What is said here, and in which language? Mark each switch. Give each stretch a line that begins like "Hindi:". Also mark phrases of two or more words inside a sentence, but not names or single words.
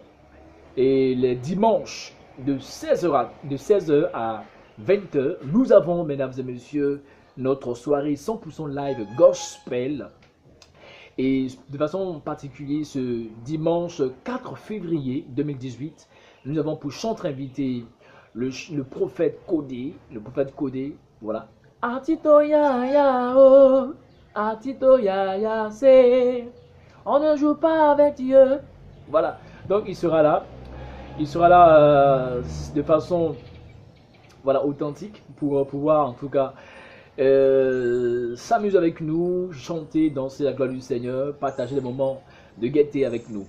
French: Et les dimanches de 16h à 20h, nous avons, mesdames et messieurs, notre soirée 100% live gospel. Et de façon particulière, ce dimanche 4 février 2018, nous avons pour chantre invité le prophète Codé. Le prophète Codé, voilà. Atito ya ya oh, atito ya ya c'est, on ne joue pas avec Dieu. Voilà, donc il sera là. Il sera là de façon voilà, authentique pour pouvoir en tout cas s'amuser avec nous, chanter, danser la gloire du Seigneur, partager des moments de gaieté avec nous.